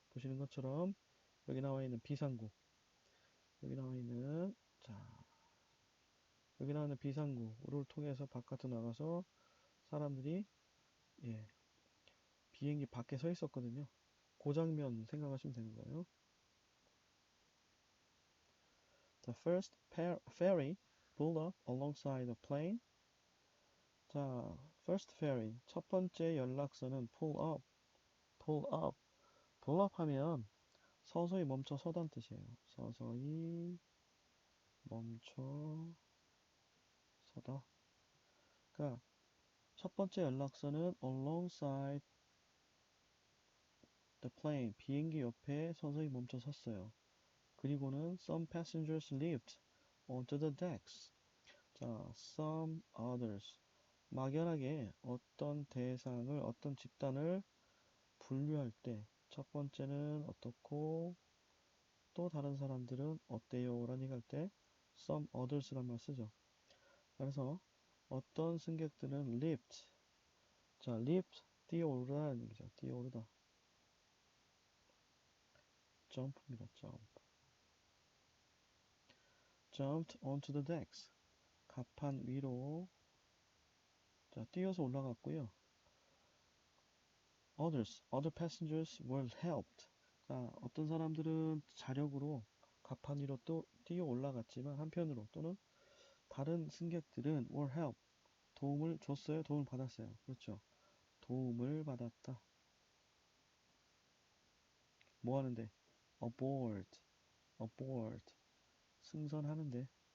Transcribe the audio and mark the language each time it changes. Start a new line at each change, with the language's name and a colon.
Korean: 보시는 것처럼 여기 나와 있는 비상구, 여기 나와 있는 자, 여기 나와 있는 비상구를 통해서 바깥으로 나가서 사람들이 예, 비행기 밖에 서 있었거든요. 그 장면 생각하시면 되는 거예요.
English: The first ferry pulled up alongside the plane 자, first ferry.
Korean: 첫 번째 연락선은
English: pull up. pull up. pull up
Korean: 하면 서서히 멈춰 서단 뜻이에요. 서서히 멈춰 서다. 그러니까 첫 번째 연락선은
English: alongside the plane.
Korean: 비행기 옆에 서서히 멈춰 섰어요. 그리고는
English: some passengers leaped onto the decks. 자, some others.
Korean: 막연하게 어떤 대상을, 어떤 집단을 분류할 때 첫 번째는 어떻고 또 다른 사람들은 어때요? 라는 얘기할 때
English: some others
Korean: 란 말 쓰죠. 그래서 어떤 승객들은
English: leaped.
Korean: 자,
English: leaped,
Korean: 뛰어오르다는 얘기죠. 뛰어오르다.
English: jump입니다. jump. jumped onto the decks.
Korean: 갑판 위로 자, 뛰어서 올라갔고요.
English: others, other passengers were helped.
Korean: 자, 어떤 사람들은 자력으로 갑판 위로 또 뛰어 올라갔지만 한편으로 또는 다른 승객들은
English: were helped.
Korean: 도움을 줬어요? 도움을 받았어요? 그렇죠. 도움을 받았다. 뭐 하는데?
English: aboard, aboard.
Korean: 승선하는데.